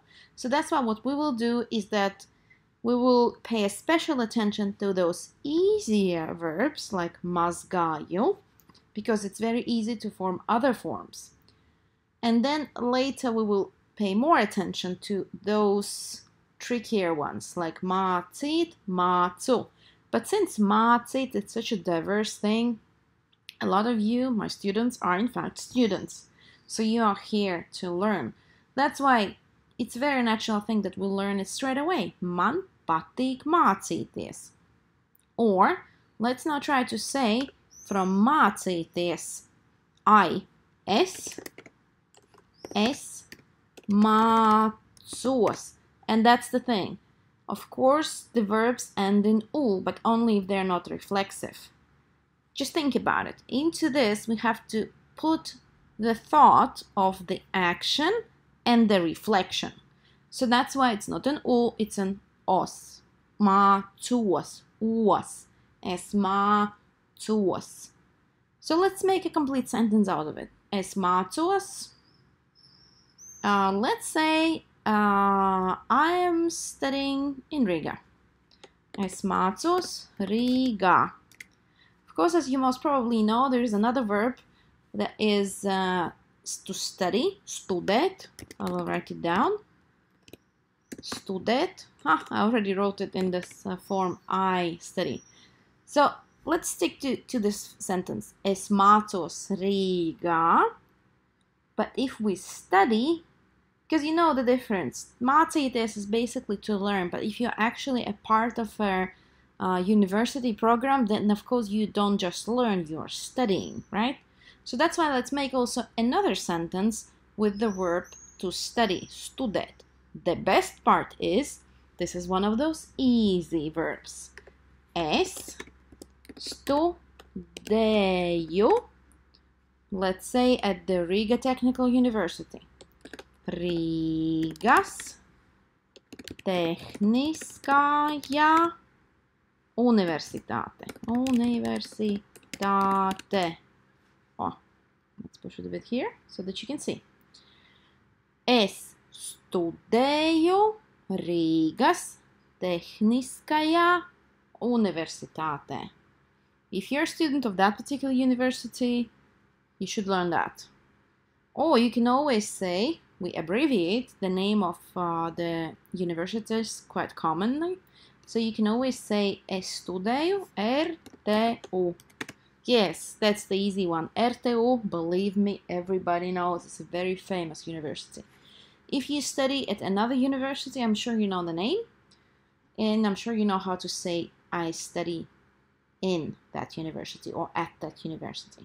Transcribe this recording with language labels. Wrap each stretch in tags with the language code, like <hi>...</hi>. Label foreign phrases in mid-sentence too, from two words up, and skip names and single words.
<en>So that's why what we will do is that we will pay a special attention to those easier verbs like mazgāju, because it's very easy to form other forms. And then later we will pay more attention to those trickier ones like</en> <lv>mācīt, mācu.</lv> <en>But since mācīt is such a diverse thing, a lot of you, my students, are in fact students. So you are here to learn. That's why it's a very natural thing that we learn it straight away.</en> <lv>Man patīk mācīties.</lv> <en>Or let's now try to say from mācīties,</en> <lv>es Es mācos.</lv> <en>And that's the thing. Of course, the verbs end in u, but only if they're not reflexive. Just think about it. Into this, we have to put the thought of the action and the reflection. So that's why it's not an u, it's an os.</en> <lv>Mācos, os. Es mācos.</lv> <en>So let's make a complete sentence out of it.</en> <lv>Es mācos.</lv> <en>Let's say I am studying in Rīgā.</en> <lv>Es mācos Rīgā.</lv> <en>Of course, as you most probably know, there is another verb that is to study, studēt. I will write it down. Studēt. I already wrote it in this form, I study. So let's stick to this sentence.</en> <lv>Es mācos Rīgā.</lv> <en>But if we study, because you know the difference. Mācīties is basically to learn, but if you're actually a part of a university program, then of course you don't just learn, you're studying, right? So that's why let's make also another sentence with the verb to study, studēt. The best part is, this is one of those easy verbs.</en> <lv>Es studēju,</lv> <en>let's say at the Rīgas Tehniskajā University. Rīgas Tehniskajā universitāte. Universitāte. Oh, let's push it a bit here so that you can see.</en> <lv>Es studēju Rīgas Tehniskajā universitātē.</lv> <en>If you're a student of that particular university, you should learn that. Or you can always say, we abbreviate the name of the universities quite commonly. So you can always say,</en> <lv>es studēju RTU.</lv> <en>Yes, that's the easy one. RTU, believe me, everybody knows. It's a very famous university. If you study at another university, I'm sure you know the name. And I'm sure you know how to say, I study in that university or at that university.</en>